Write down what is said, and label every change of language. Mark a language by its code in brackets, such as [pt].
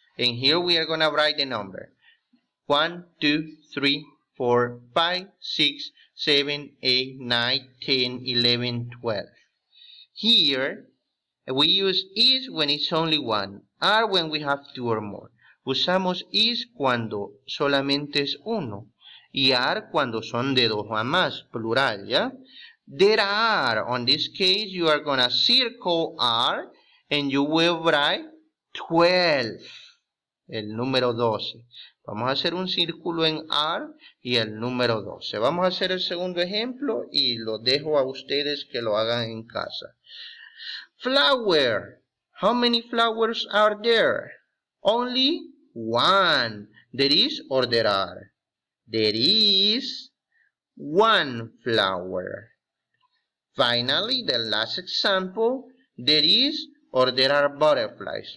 [en] And here we are going to write the number. 1, 2, 3, 4, 5, 6, 7, 8, 9, 10, 11, 12. Here, we use is when it's only one. Are when we have two or more. [es] Usamos is cuando solamente es uno. Y are cuando son de dos o más, plural, ¿ya? [en] There are, on this case, you are going to circle are and you will write 12, [es] el número 12. Vamos a hacer un círculo en are y el número 12. Vamos a hacer el segundo ejemplo y lo dejo a ustedes que lo hagan en casa. [en] Flower. How many flowers are there? Only one. There is or there are? There is one flower. Finally, the last example, there is or there are butterflies.